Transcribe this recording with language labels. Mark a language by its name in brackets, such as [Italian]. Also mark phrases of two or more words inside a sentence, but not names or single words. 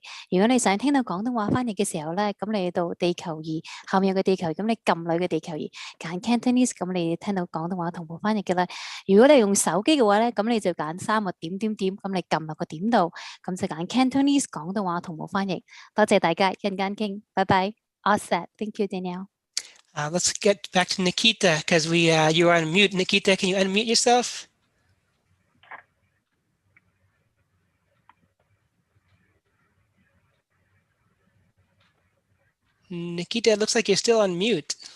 [Cantonese] 如果你想聽到廣東話翻譯嘅時候咧，咁你到地球儀後面有個地球儀，咁你撳裏嘅地球儀揀 Cantonese， 咁你聽到廣東話同步翻譯嘅啦。如果你用手機嘅話咧，咁你就揀3個點點點，咁你撳落個點度，咁就揀 Cantonese 廣東話同步翻譯。多謝大家，陣間傾，拜拜。 [English] All set. Thank you, Danielle. Let's get back to Nikita because you are on mute. Nikita, can you unmute yourself? Nikita, it looks like you're still on mute.